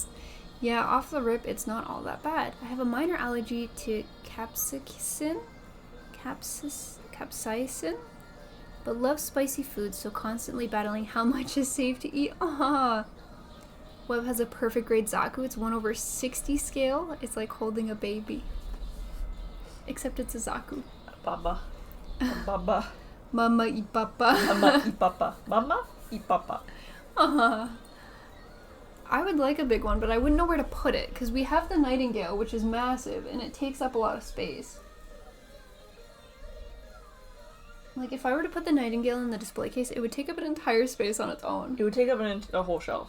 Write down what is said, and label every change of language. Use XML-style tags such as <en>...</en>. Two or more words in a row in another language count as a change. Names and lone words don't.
<en>Yeah, off the rip, it's not all that bad. I have a minor allergy to capsaicin, but love spicy foods, so constantly battling how much is safe to eat. Ah. Webb has a perfect grade Zaku. It's 1/60 scale. It's like holding a baby. Except it's a Zaku. Baba. Baba.</en> <es>Mama y papa. Mama y papa. Mama y papa.</es> <en>I would like a big one, but I wouldn't know where to put it, because we have the Nightingale, which is massive, and it takes up a lot of space. Like, if I were to put the Nightingale in the display case, it would take up an entire space on its own. It would take up a whole shelf.</en>